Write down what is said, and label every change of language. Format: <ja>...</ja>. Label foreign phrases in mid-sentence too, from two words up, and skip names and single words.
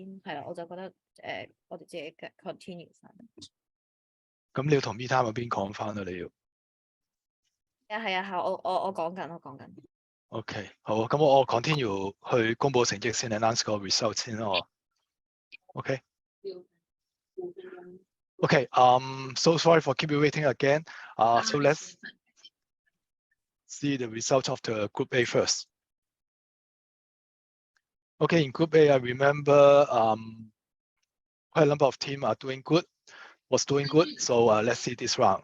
<yue>係啦，我就覺得我哋自己 continue 翻。咁你要同 MeTime 嗰邊講翻啦，你要。係啊，我講緊。 OK， 好，咁我 continue 去公佈成績先 ，announce 個 result 先咯。OK。</yue> <en>Okay, so sorry for keep you waiting again. So let's see the result of the Group A first. Okay, in Group A, I remember quite a number of teams are doing good, So let's see this round.</en>